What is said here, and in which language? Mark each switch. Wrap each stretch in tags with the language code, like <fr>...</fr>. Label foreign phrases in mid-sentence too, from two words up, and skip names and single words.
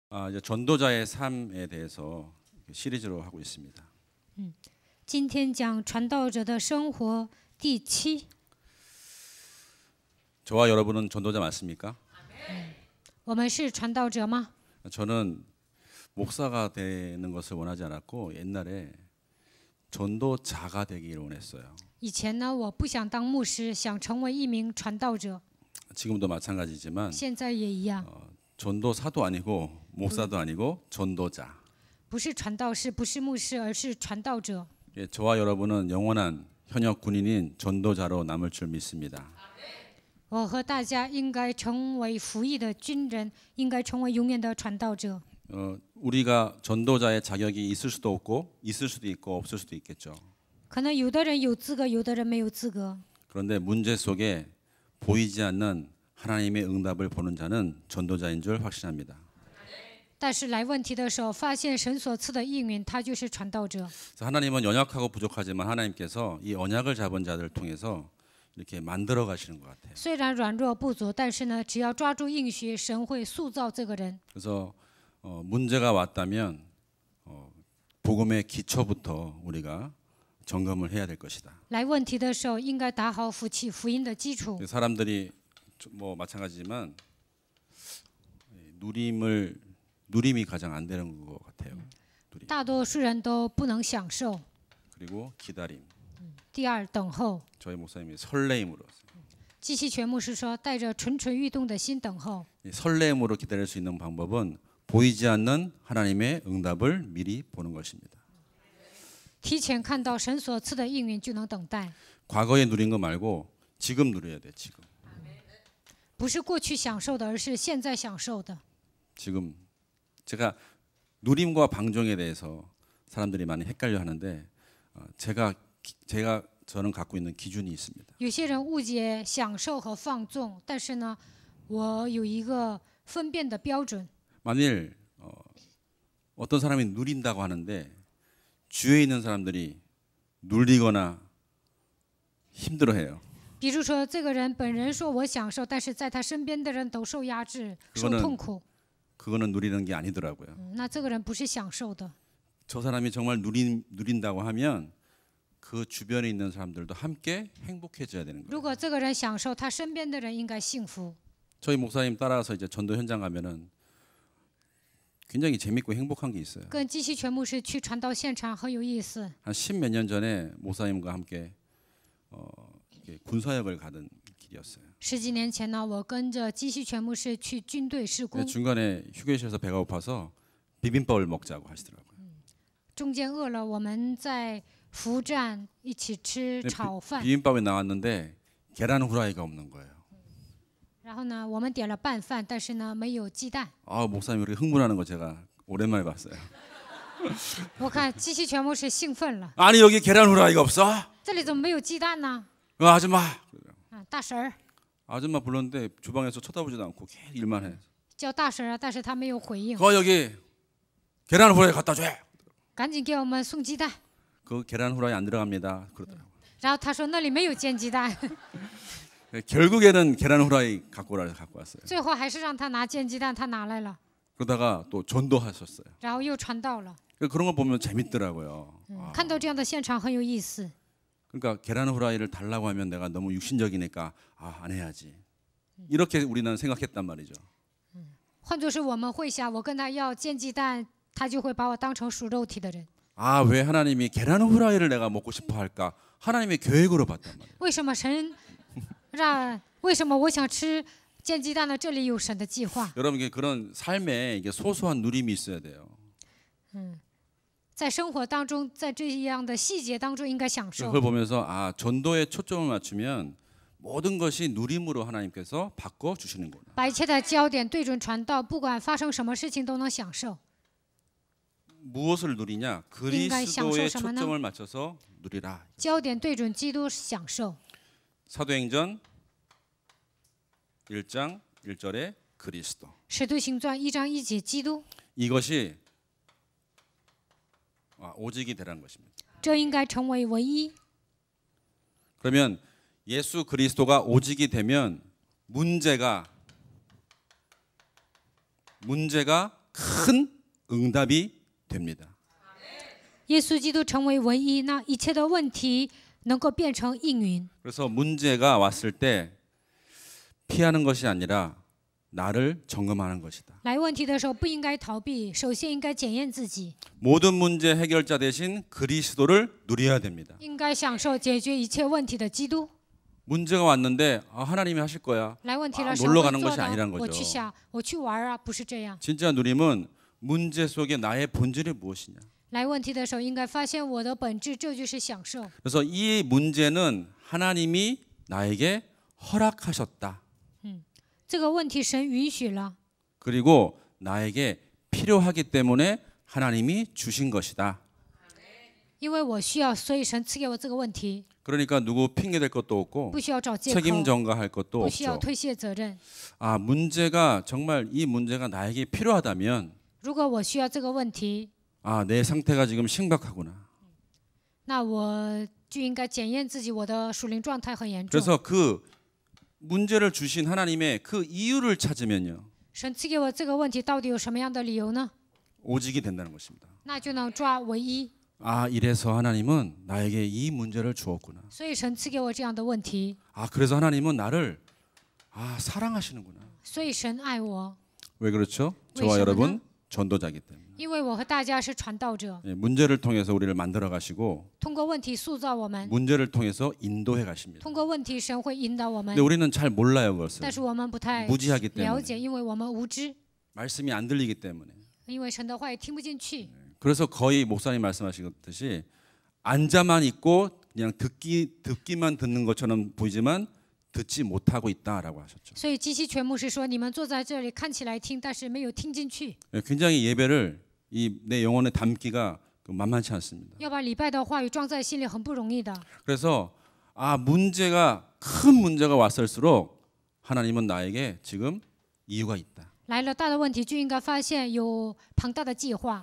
<ko>이제 전도자의 삶에 대해서 시리즈로 하고 있습니다.</ko> <zh>今天讲传道者的生活第7。</zh> <ko>저와 여러분은 전도자 맞습니까?</ko> <zh>我们是传道者吗？</zh> <ko>저는 목사가 되는 것을 원하지 않았고 옛날에 전도자가 되기를 원했어요.</ko> <zh>以前呢，我不想当牧师，想成为一名传道者。</zh> <ko>지금도 마찬가지지만</ko> <zh>现在也一样，</zh> <ko>전도사도 아니고 목사도 아니고 전도자.</ko> <zh>不是传道士，不是牧师，而是传道者。</zh> <ko>예, 저와 여러분은 영원한 현역 군인인 전도자로 남을 줄 믿습니다.</ko> <zh>我和大家应该成为服役的军人，应该成为永远的传道者。</zh> <ko>우리가 전도자의 자격이 있을 수도 없고 있을 수도 있고 없을 수도 있겠죠.</ko> <zh>可能有的人有资格，有的人没有资格。</zh> <ko>그런데 문제 속에 보이지 않는 하나님의 응답을 보는 자는 전도자인 줄 확신합니다.</ko> <zh>但是来问题的时候，发现神所赐的应允，他就是传道者。</zh> <ko>하나님은 연약하고 부족하지만 하나님께서 이 언약을 잡은 자들을 통해서 이렇게 만들어 가시는 것 같아요.</ko> <zh>虽然软弱不足，但是呢，只要抓住应许，神会塑造这个人。</zh> <ko>그래서 문제가 왔다면 복음의 기초부터 우리가 점검을 해야 될 것이다.</ko> <zh>来问题的时候，应该打好福音的基础。</zh> <ko>사람들이 뭐 마찬가지지만 누림이 가장 안 되는 것 같아요. 누림.</ko> <zh>大多数人都不能享受。</zh> <ko>그리고 기다림.</ko> <zh>第二，等候。</zh> <ko>저희 목사님이 설레임으로.</ko> <zh>基西全牧师说，带着蠢蠢欲动的心等候。</zh> <ko>설레임으로 기다릴 수 있는 방법은 보이지 않는 하나님의 응답을 미리 보는 것입니다.</ko> <zh>提前看到神所赐的应允，就能等待。</zh> <ko>과거에 누린 거 말고 지금 누려야 돼. 지금.</ko> <zh>不是过去享受的，而是现在享受的。</zh> <ko>지금 제가 누림과 방종에 대해서 사람들이 많이 헷갈려 하는데 저는 갖고 있는 기준이 있습니다.</ko> <zh>有些人误解享受和放纵，但是呢，我有一个分辨的标准。</zh> <ko>만일 어떤 사람이 누린다고 하는데 주위에 있는 사람들이 눌리거나 힘들어해요.</ko> <zh>比如说，这个人本人说我享受，但是在他身边的人都受压制、受痛苦。</zh> <ko>그거는 누리는 게 아니더라고요.</ko> <zh>那这个人不是享受的。</zh> <ko>저 사람이 정말 누린다고 하면 그 주변에 있는 사람들도 함께 행복해져야 되는 거예요.</ko> <zh>如果这个人享受，他身边的人应该幸福。</zh> <ko>저희 목사님 따라서 이제 전도 현장 가면은 굉장히 재밌고 행복한 게 있어요.</ko> <zh>跟基西全牧师去传道现场很有意思。</zh> <ko>한 10몇 년 전에 목사님과 함께 군사역을 가던 길이었어요.</ko> <zh>10 几年前呢，我跟着基西全牧师去军队施工，</zh> <ko>중간에 휴게실에서 배가 고파서 비빔밥을 먹자고 하시더라고요.</ko> <zh>中间饿了，我们在服务站一起吃炒饭。</zh> <ko>비빔밥이 나왔는데 계란 후라이가 없는 거예요.</ko> <zh>然后呢，我们点了拌饭，但是呢，没有鸡蛋。</zh> <ko>목사님 그렇게 흥분하는 거 제가 오랜만에 봤어요.</ko> <zh>我看基西全牧师兴奋了，</zh> <ko>아니 여기 계란 후라이가 없어?</ko> <zh>这里怎么没有鸡蛋呢？</zh> <ko>아줌마.</ko> <zh>大婶儿</zh> <ko>아줌마 불렀는데 주방에서 쳐다보지도 않고 계속 일만 해.</ko> <zh>叫大婶儿啊，但是她没有回应。</zh> <ko>여기 계란 후라이 갖다 줘.</ko> <zh>赶紧给我们送鸡蛋。</zh> <ko>그 계란 후라이 안 들어갑니다. 그러더라고요.</ko> <zh>然后他说那里没有煎鸡蛋，</zh> <ko>결국에는 계란 후라이 갖고 왔어요.</ko> <zh>最后还是让他拿煎鸡蛋，他拿来了，</zh> <ko>그러다가 또 전도하셨어요.</ko> <zh>然后又传道了。</zh> <ko>그런 거 보면 재밌더라고요.</ko> <zh>看到这样的现场很有意思。</zh> <ko>그러니까 계란 후라이를 달라고 하면 내가 너무 육신적이니까 안 해야지. 이렇게 우리는 생각했단 말이죠.</ko> <zh>换作是我们会想，我跟他要煎鸡蛋，他就会把我当成属肉体的人。</zh> <ko>왜 하나님이 계란 후라이를 내가 먹고 싶어 할까? 하나님의 계획으로 봤단 말이에요.</ko> <zh>为什么神为什么我想吃煎鸡蛋呢？这里有神的计划。</zh> <ko>여러분 그런 삶에 이게 소소한 누림이 있어야 돼요.</ko> <zh>在生活当中，在这样的细节当中应该享受。</zh> <ko>그걸 보면서 전도에 초점을 맞추면 모든 것이 누림으로 하나님께서 바꿔 주시는구나.</ko> <zh>把一切的焦点对准传道，不管发生什么事情都能享受。</zh> <ko>무엇을 누리냐? 그리스도의 초점을 맞춰서 누리라.</ko> <zh>焦点对准基督享受。</zh> <ko>사도행전 1장 1절에 그리스도.</ko> <zh>使徒行传1章1节，基督。</zh> <ko>이것이 오직이 되라는 것입니다.</ko> <zh>这应该成为唯一。</zh> <ko>그러면 예수 그리스도가 오직이 되면 문제가 큰 응답이 됩니다.</ko> <zh>耶稣基督成为唯一，那一切的问题能够变成应允。</zh> <ko>그래서 문제가 왔을 때 피하는 것이 아니라 나를 점검하는 것이다.</ko> <zh>来问题的时候不应该逃避，首先应该检验自己，</zh> <ko>모든 문제 해결자 대신 그리스도를 누려야 됩니다.</ko> <zh>应该享受解决一切问题的基督。</zh> <ko>문제가 왔는데 하나님이 하실 거야.</ko> <zh>来问题了，</zh> <ko>놀러</ko> <zh>神</zh> <ko>가는</ko> <zh>会做</zh> <ko>것이 아니란</ko> <zh>的。我</zh> <ko>거죠.</ko> <zh>去想，我去玩啊，不是这样。</zh> <ko>진짜 누림은 문제 속에 나의 본질이 무엇이냐.</ko> <zh>来问题的时候，应该发现我的本质，这就是享受。</zh> <ko>그래서 이 문제는 하나님이 나에게 허락하셨다.</ko> <zh>这个问题神允许了，</zh> <ko>그리고 나에게 필요하기 때문에 하나님이 주신 것이다.</ko> <zh>因为我需要，所以神赐给我这个问题，</zh> <ko>그러니까 누구 핑계 댈 것도 없고</ko> <zh>不需要找借口，</zh> <ko>책임 전가할 것도</ko> <zh>不需要</zh> <ko>없죠.</ko> <zh>推卸责任。</zh> <ko>아, 문제가 정말 이 문제가 나에게 필요하다면</ko> <zh>如果我需要这个问题，</zh> <ko>아, 내 상태가 지금 심각하구나.</ko> <zh>那我就应该检验自己，我的属灵状态很严重。</zh> <ko>그래서 그 문제를 주신 하나님의 그 이유를 찾으면요.</ko> <zh>神赐给我这个问题到底有什么样的理由呢？</zh> <ko>오직이 된다는 것입니다.</ko> <zh>那就能抓唯一。</zh> <ko>아, 이래서 하나님은 나에게 이 문제를 주었구나.</ko> <zh>所以神赐给我这样的问题，</zh> <ko>아, 그래서 하나님은 나를 사랑하시는구나.</ko> <zh>所以神爱我，</zh> <ko>왜 그렇죠? 왜 저와 시원하나? 여러분 전도자이기 때문에.</ko> <zh>因为我和大家是传道者，</zh> <ko>예, 문제를 통해서 우리를 만들어 가시고</ko> <zh>通过问题塑造我们，</zh> <ko>문제를 통해서 인도해 가십니다.</ko> <zh>通过问题神会引导我们</zh> <ko>근데 。 우리는 잘 몰라요, 그것을.</ko> <zh>但是我们不太</zh> <ko>무지하기</ko> <zh>了</zh> <ko>때문에.</ko> <zh>解，因为我们无知，</zh> <ko>말씀이 안 들리기 때문에.</ko> <zh>因为神的话也听不进去。</zh> <ko>그래서 거의 목사님 말씀하시듯이 앉아만 있고 그냥 듣기만 듣는 것처럼 보이지만 듣지 못하고 있다라고 하셨죠.</ko> <zh>所以基西全牧师说：“你们坐在这里看起来听，但是没有听进去。</zh> <ko>굉장히 예배를 내 영혼에 담기가 만만치 않습니다.</ko> <zh>要把礼拜的话语装在心里很不容易的。</zh> <ko>그래서 문제가 큰 문제가 왔을수록 하나님은 나에게 지금 이유가 있다.</ko> <zh>来了大的问题，就应该发现有庞大的计划。</zh>